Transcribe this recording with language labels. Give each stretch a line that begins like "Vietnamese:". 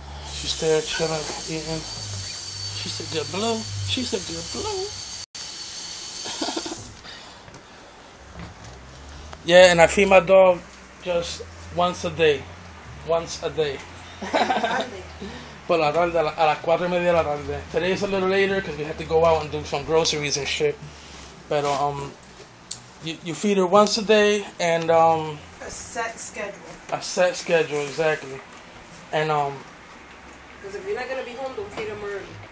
English: She's there chilling, eating. She said good blue. She said good blue. Yeah, and I feed my dog just once a day. Once a day.
Spanish: Por la tarde, a las 4:30 de la tarde.
English: Today's a little later because we had to go out and do some groceries and shit. But you feed her once a day, and a set schedule. A set schedule, exactly. And because if you're not gonna be home, don't feed him early.